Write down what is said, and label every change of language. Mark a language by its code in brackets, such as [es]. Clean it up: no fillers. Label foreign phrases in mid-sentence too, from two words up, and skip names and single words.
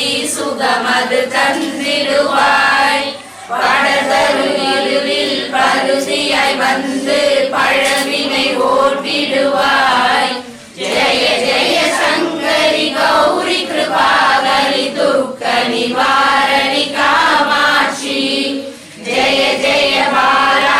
[ta] சுகமது தந்திடுவாய் படதரு இருளில் பருதியாய் வந்து பழவினை ஓட்டிடுவாய் [sa] जय जय शंकरि गौरी कृपाकरि दुःख निवारणि कामाक्षि जय जय बाला